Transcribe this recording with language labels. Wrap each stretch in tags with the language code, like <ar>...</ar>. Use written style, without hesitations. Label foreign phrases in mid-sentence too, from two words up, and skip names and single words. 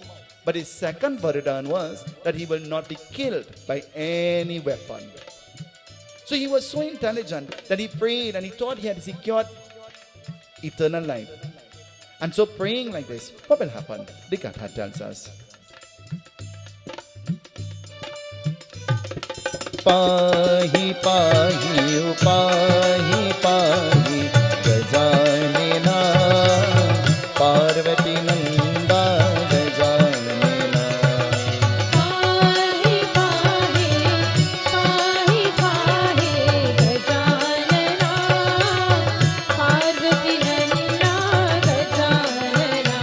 <en>But his second Varadan was that he will not be killed by any weapon. So he was so intelligent that he prayed and he thought he had secured eternal life. And so praying like this, what will happen? The Gatha tells us.</en> <sa>पाहि पाहि उपाहि पाहि गजानन पार्वती नन्द गजानन. पाहि पाहि पाहि पाहि गजानना पार्वती नंदा गजानना</sa>